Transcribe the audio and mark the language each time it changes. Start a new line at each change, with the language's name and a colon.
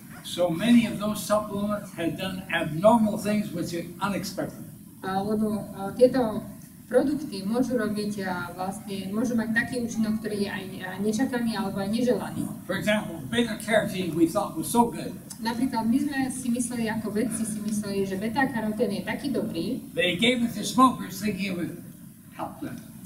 English: So many of those supplements have done abnormal things which are unexpected.
Slovak: Lebo tieto produkty môžu robiť môžu mať taký účinok, ktorý je aj nečakaný alebo aj neželaný.
English: For example, beta-carotene we thought was so good.
Slovak: Napríklad my sme si mysleli, ako vedci si mysleli, že beta-karotén je taký dobrý.
English: They gave it to smokers thinking it would help them.